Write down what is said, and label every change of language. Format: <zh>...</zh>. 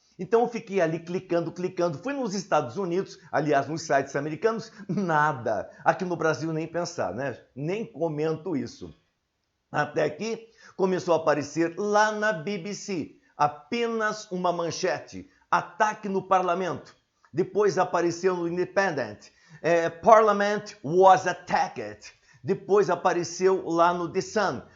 <pt>Então eu fiquei ali clicando. Fui nos Estados Unidos, aliás, nos sites americanos, nada. Aqui no Brasil nem pensar, né? Nem comento isso. Até que começou a aparecer lá na BBC apenas uma manchete. Ataque no parlamento. Depois apareceu no Independent.</pt> <en>Parliament was attacked.</en> <pt>Depois apareceu lá no The Sun.</pt>